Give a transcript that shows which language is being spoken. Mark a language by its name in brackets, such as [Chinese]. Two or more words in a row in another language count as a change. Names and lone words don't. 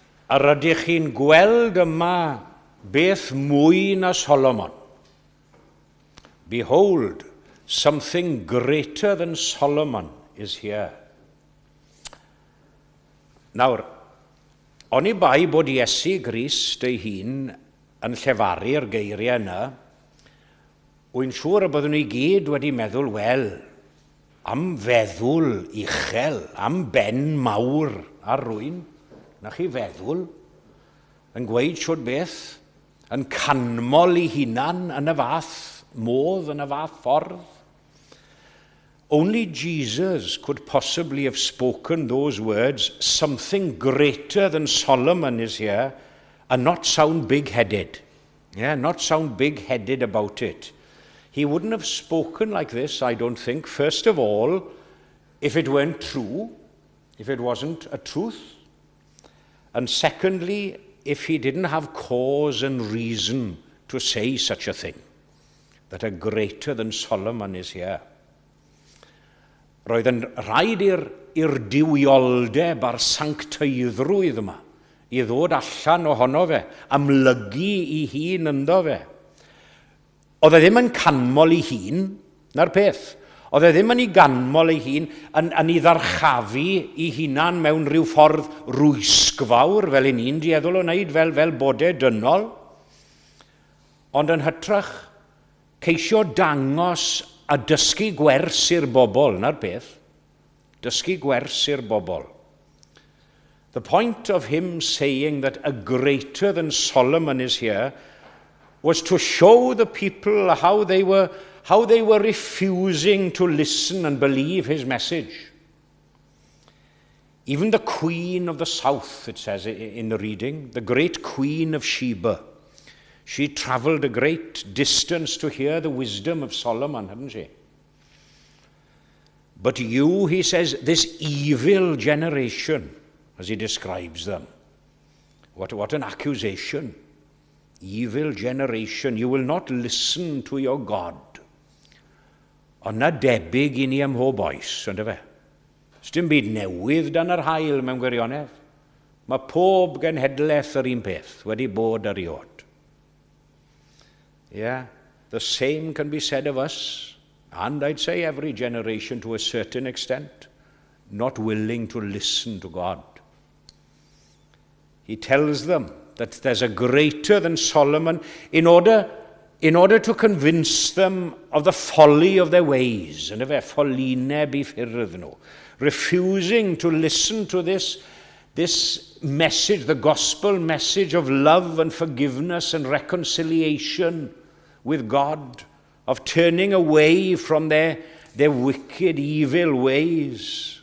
[Welsh] A rydych chi'n gweld yma beth mwy na Solomon. [English] Behold, something greater than Solomon is here. [Welsh] Nawr, oni bai bod Iesu Grist ei hun yn llefaru'r geiriau yna, wy'n siŵr y byddwn ni gyd wedi meddwl, wel, am feddwl uchel, am ben mawr ar rwyn, na chi feddwl, yn gweud siwr beth, yn canmol ei hunan yn y fath modd, yn y fath ffordd. [English] Only Jesus could possibly have spoken those words, something greater than Solomon is here, and not sound big-headed. Yeah, not sound big-headed about it. He wouldn't have spoken like this, I don't think, first of all, if it weren't true, if it wasn't a truth. And secondly, if he didn't have cause and reason to say such a thing, that a greater than Solomon is here. [Welsh] Roedd yn rhaid i'r diwioldeb a'r sancteiddrwydd yma i ddod allan ohono fe, amlygu ei hun ynddo fe. Oedd e ddim yn canmol ei hun, na'r peth. Oedd e ddim yn ei ganmol ei hun, yn ei ddarchafu ei hunan mewn rhyw ffordd rwysgfawr, fel ni'n dieddol o wneud, fel bodau dynol. Ond yn hytrach, ceisio dangos a dysgu gwers i'r bobl, na'r peth. Dysgu gwers i'r bobl. [English] The point of him saying that a greater than Solomon is here was to show the people how they were refusing to listen and believe his message. Even the queen of the south, it says in the reading, the great queen of Sheba, she traveled a great distance to hear the wisdom of Solomon, hadn't she? But you, he says, this evil generation, as he describes them. What an accusation. Evil generation, you will not listen to your God. [Welsh] Ond na debyg i ni ym mhob oes, ynddo fe? Sdim byd newydd dan yr haul mewn gwirionedd. Mae pob genhedlaeth yr un peth wedi bod eriod. [English] Yeah, the same can be said of us, and I'd say every generation to a certain extent, not willing to listen to God. He tells them that there's a greater than Solomon in order to convince them of the folly of their ways, and of their [Welsh] follineb I ffyrdd nhw, [English] refusing to listen to this message, the gospel message of love and forgiveness and reconciliation with God, of turning away from their wicked, evil ways.